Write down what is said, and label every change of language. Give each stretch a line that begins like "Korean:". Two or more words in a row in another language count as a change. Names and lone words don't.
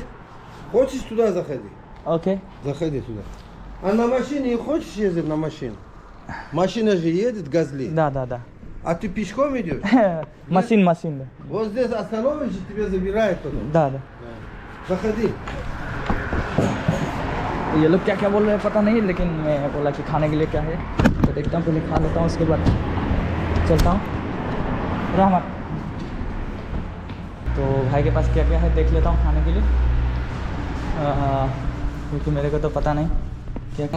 Russian: Хочешь туда заходи? Окей. Заходи туда. А на машине хочешь ездить на машине? Машина же едет, Газли. Да. А ты пешком идешь? Машин, да. Вот здесь остановишься, тебя забирает потом. Да. Заходи.
Hindi: ये लोग क्या क्या बोल रहे हैं पता नहीं, लेकिन मैं बोला कि खाने के लिए क्या है तो देखता हूँ, पहले खा लेता हूँ उसके बाद चलता हूँ। रहमत। तो भाई के पास क्या क्या है देख लेता हूँ खाने के लिए, क्योंकि मेरे को तो पता नहीं क्या क्या।